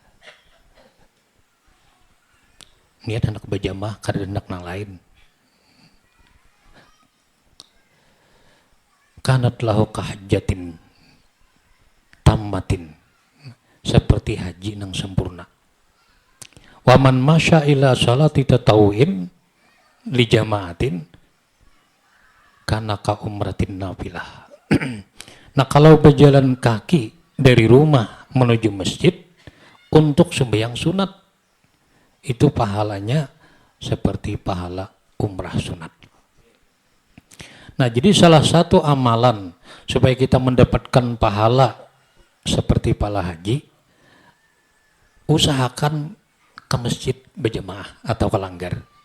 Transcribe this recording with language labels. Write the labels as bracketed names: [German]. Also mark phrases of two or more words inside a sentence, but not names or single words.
[Banjar] Niat anak berjamaah karena anak nang lain. [Arabic] كانت له كحجة تامة, [Banjar] seperti haji nang sempurna. [Arabic] ومن مشى إلى صلاة تطوع لجماعة كان كعمرة نافلة. [Banjar] Nah kalau berjalan kaki dari rumah menuju masjid untuk sembahyang sunat, itu pahalanya seperti pahala umrah sunat. Nah jadi salah satu amalan supaya kita mendapatkan pahala seperti pahala haji, usahakan ke masjid berjamaah atau ke langgar.